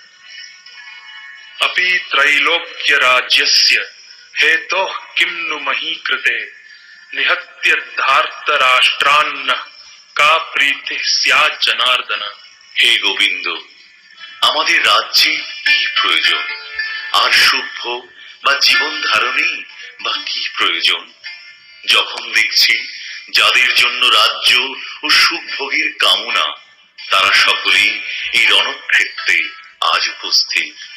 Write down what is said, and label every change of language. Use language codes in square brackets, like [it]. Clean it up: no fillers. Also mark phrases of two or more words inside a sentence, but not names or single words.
[sa] अपि त्रैलोक्यराज्यस्य हेतोः किं नु मही कृते निहत्य धार्तराष्ट्रान्न का प्रीतिः स्यात् जनार्दन। [bn] হে গোবিন্দ, আমাদের রাজ্যে কি প্রয়োজন, আর সুভোগ বা জীবন ধারণেই বা কি প্রয়োজন, যখন দেখছি যাদের জন্য রাজ্য ও সুখভোগের কামনা তারা সকলেই এই রণক্ষেত্রে আজ উপস্থিত।